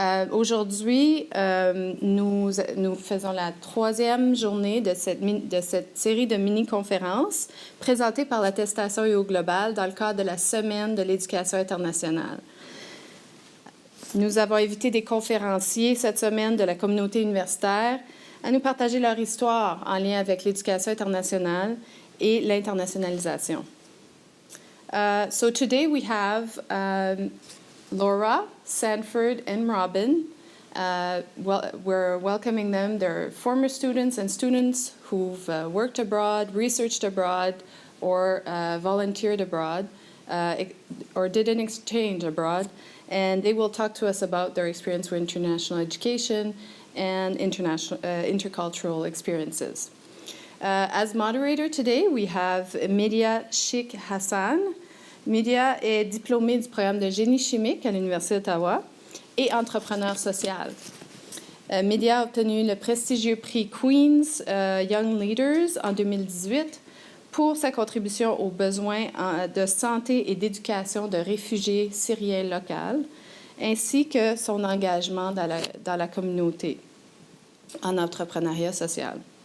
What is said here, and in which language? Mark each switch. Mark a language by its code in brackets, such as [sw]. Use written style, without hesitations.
[fr] Aujourd'hui, nous faisons la troisième journée de cette série de mini-conférences présentées par l'attestation uOGlobal dans le cadre de la Semaine de l'éducation internationale. Nous avons invité des conférenciers cette semaine de la communauté universitaire à nous partager leur histoire en lien avec l'éducation internationale et l'internationalisation. [en] So today we have Laura, Sanford, and Robin. We're welcoming them. They're former students and students who've worked abroad, researched abroad, or volunteered abroad, or did an exchange abroad. And they will talk to us about their experience with international education and intercultural experiences. As moderator today, we have Média Sheikh Hassan. [fr] Média est diplômée du programme de génie chimique à l'Université d'Ottawa et entrepreneur social. Média a obtenu le prestigieux prix Queen's Young Leaders en 2018 pour sa contribution aux besoins de santé et d'éducation de réfugiés syriens locaux, ainsi que son engagement dans la communauté en entrepreneuriat social.